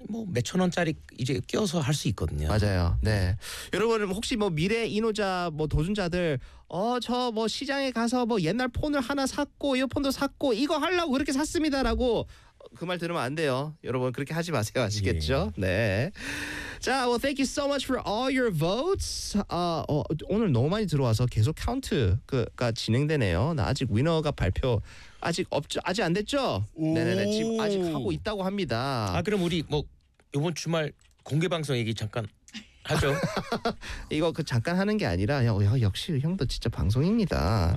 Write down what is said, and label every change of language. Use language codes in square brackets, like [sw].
[ko] 뭐 몇천 원짜리 이제 껴서 할 수 있거든요. 맞아요. 네. 여러분 혹시 뭐 미래 인호자 뭐 도전자들 저 뭐 시장에 가서 뭐 옛날 폰을 하나 샀고 이어폰도 샀고 이거 하려고 그렇게 샀습니다라고 그 말 들으면 안 돼요. 여러분 그렇게 하지 마세요. 아시겠죠? 예. 네. [en] 자, well, thank you so much for all your votes. [ko] 오늘 너무 많이 들어와서 계속 카운트가 진행되네요. 나 아직 위너가 발표 아직 없죠? 아직 안 됐죠? 네네네. 지금 아직 하고 있다고 합니다. 아, 그럼 우리 뭐 이번 주말 공개 방송 얘기 잠깐 하죠. 이거 그 잠깐 하는 게 아니라 역시 형도 진짜 방송입니다.